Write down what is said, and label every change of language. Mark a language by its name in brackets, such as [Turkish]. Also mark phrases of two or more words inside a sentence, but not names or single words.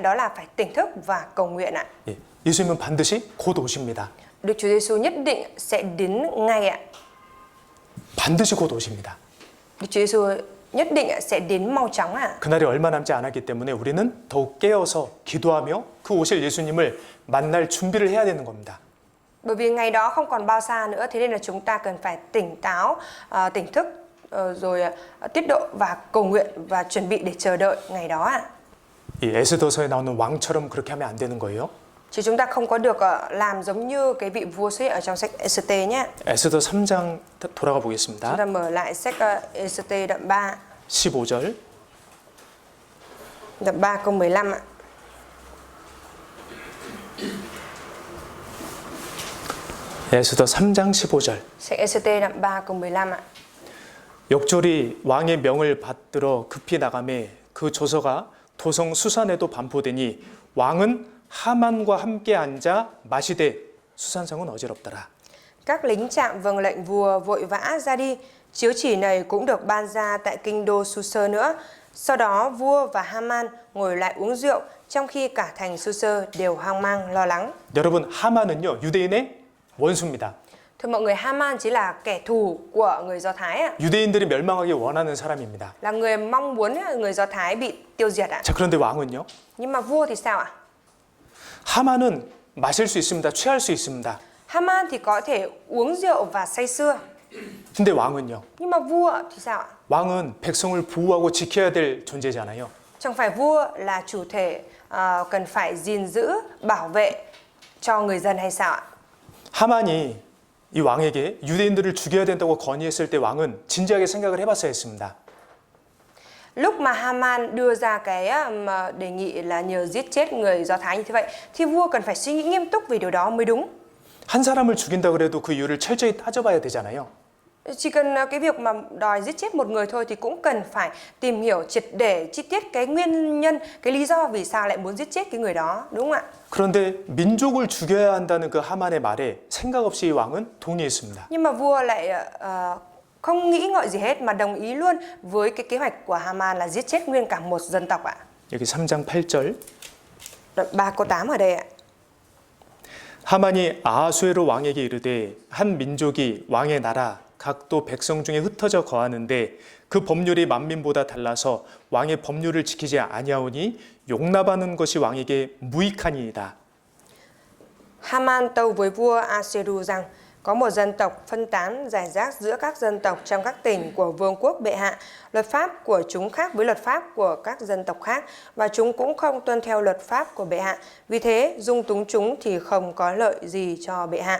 [Vietnamese] Đó là phải tỉnh thức và cầu nguyện ạ. [Korean] 예, 예수님은 반드시 곧 오십니다. [Vietnamese] Đức Chúa Giêsu nhất định sẽ đến ngay ạ. [Korean] 반드시 곧 오십니다. [Vietnamese] Đức Chúa Giêsu nhất định sẽ đến mau chóng ạ. [Korean] 그날이 얼마 남지 않았기 때문에 우리는 더욱 깨어서 기도하며 그 오실 예수님을 만날 준비를 해야 되는 겁니다. [Vietnamese] Bởi vì ngày đó không còn bao xa nữa, thế nên là chúng ta cần phải tỉnh táo, tỉnh thức, rồi tiết độ và cầu nguyện và chuẩn bị để chờ đợi ngày đó ạ. [Korean] 이 에스더서에 나오는 왕처럼 그렇게 하면 안 되는 거예요. [Vietnamese] Chứ chúng ta không có được làm giống như cái vị vua xuất hiện ở trong sách Ê-sê-tê nhé. [Korean] 에스더 3장 돌아가 [Vietnamese] Chúng [Korean] 보겠습니다. [Vietnamese] ta mở lại sách Ê-sê-tê đoạn 3, [Korean] 15절. [Vietnamese] đoạn 3 câu 15 ạ. [Korean] 에스더 3장 15절. [Vietnamese] Sách Ê-sê-tê đoạn 3 câu 15 ạ. [Korean] 역졸이 왕의 명을 받들어 급히 나가매 그 조서가 도성 수산에도 반포되니 왕은 하만과 함께 앉아 마시되 수산성은 어지럽더라. [Vietnamese] Các lính trạm vâng lệnh vua vội vã ra đi. Chiếu chỉ này cũng được ban ra tại kinh đô Su-sơ nữa. Sau đó vua và Haman ngồi lại uống rượu, trong khi cả thành Su-sơ đều hoang mang lo lắng. [Korean] 여러분, 하만은요 유대인의 원수입니다. [Vietnamese] Thưa mọi người, Haman chỉ là kẻ thù của người Do Thái ạ. [Korean] 유대인들이 멸망하기 원하는 사람입니다. [Vietnamese] Là người mong muốn người Do Thái bị tiêu diệt ạ. [Korean] 자, 그런데 왕은요? [Vietnamese] Nhưng mà vua thì sao ạ? [Korean] 하만은 마실 수 있습니다. 취할 수 있습니다. [Vietnamese] Haman thì có thể uống rượu và say sưa. [Korean] 근데 왕은요? [Vietnamese] Nhưng mà vua thì sao ạ? [Korean] 왕은 백성을 보호하고 지켜야 될 존재잖아요. [Vietnamese] Chẳng phải vua là chủ thể cần phải gìn giữ, bảo vệ cho người dân hay sao ạ? [Korean] 하만이 이 왕에게 유대인들을 죽여야 된다고 건의했을 때 왕은 진지하게 생각을 해봤어야 했습니다. [Vietnamese] Lúc mà Haman đưa ra cái mà đề nghị là nhờ giết chết người Do Thái như thế vậy, thì vua cần phải suy nghĩ nghiêm túc về điều đó mới đúng. [Korean] 한 사람을 죽인다 그래도 그 이유를 철저히 따져봐야 되잖아요. [Vietnamese] Chỉ cần cái việc mà đòi giết chết một người thôi thì cũng cần phải tìm hiểu triệt để chi tiết cái nguyên nhân, cái lý do vì sao lại muốn giết chết cái người đó, đúng không ạ? [Korean] 그런데 민족을 죽여야 한다는 그 하만의 말에 생각 없이 이 왕은 동의했습니다. [Vietnamese] Nhưng mà vua lại không nghĩ ngợi gì hết mà đồng ý luôn với cái kế hoạch của Haman là giết chết nguyên cả một dân tộc ạ. [Korean] 여기 3장 8절. [Vietnamese] Đoạn 3 câu 8 ở đây ạ. [Korean] 하만이 아하수에로 왕에게 이르되 한 민족이 왕의 나라 각도 백성 중에 흩어져 거하는데 그 법률이 만민보다 달라서 왕의 법률을 지키지 아니하오니 용납하는 것이 왕에게 무익하니이다. [Vietnamese] Haman tâu với vua Assyria rằng có một dân tộc phân tán rải rác giữa các dân tộc trong các tỉnh của vương quốc bệ hạ. Luật pháp của chúng khác với luật pháp của các dân tộc khác và chúng cũng không tuân theo luật pháp của bệ hạ. Vì thế dung túng chúng thì không có lợi gì cho bệ hạ.